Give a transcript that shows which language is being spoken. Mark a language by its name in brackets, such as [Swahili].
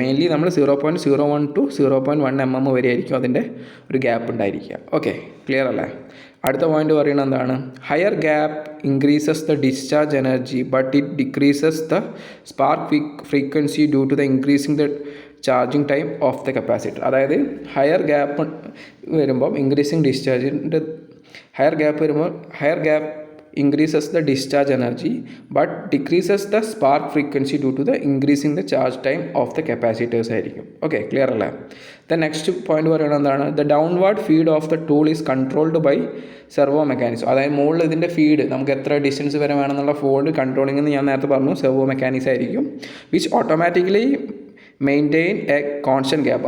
[Malayalam] Mainly നമ്മൾ 0.01 to 0.1 mm വരെ ആയിരിക്കും അതിൻ്റെ ഒരു ഗ്യാപ്പ് ഉണ്ടായിരിക്കുക. ഓക്കെ, ക്ലിയർ അല്ലേ? അടുത്ത പോയിന്റ് പറയുന്നത് എന്താണ്? [English] Higher gap increases the discharge energy but it decreases the spark frequency due to the increasing the charging time of the capacitor. അതായത് higher gap വരുമ്പം increasing ഡിസ്ചാർജിൻ്റെ higher gap increases the discharge energy but decreases the spark frequency due to the increasing the charge time of the capacitors ആയിരിക്കും. [Malayalam] Okay, clear അല്ലേ? [English] the next point [Malayalam] പറയുന്നത് എന്താണ്? [English] The downward feed of the tool is controlled by servo mechanism. [Malayalam] അതായത് മുകളിൽ ഇതിൻ്റെ feed നമുക്ക് എത്ര distance വരെ വേണമെന്നുള്ള ഫോർഡ് കൺട്രോളിംഗ് എന്ന് ഞാൻ നേരത്തെ പറഞ്ഞു സെർവോ മെക്കാനിക്സ് ആയിരിക്കും. [English] Which automatically maintain a constant gap.